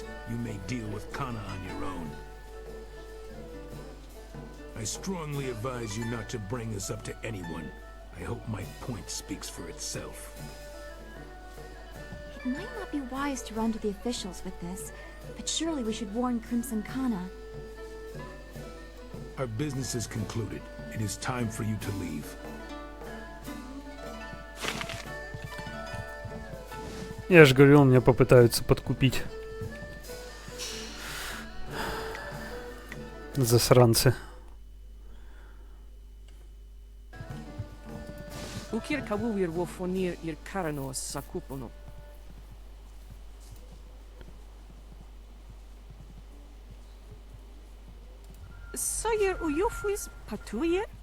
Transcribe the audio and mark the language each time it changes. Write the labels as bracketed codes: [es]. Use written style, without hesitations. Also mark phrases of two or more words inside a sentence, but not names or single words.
[en] You may deal with Kana on your own. I strongly advise you not to bring this up to anyone. I hope my point speaks for itself. It might not be wise to run to the officials with this, but surely we should warn Crimson Kana. Our business is concluded. It is time for you to leave. [ru] Я же говорил, меня попытаются подкупить. Засранцы. Ukir kawuir wo fonir ir karanos sakupono. Sayer uyofuis patuye?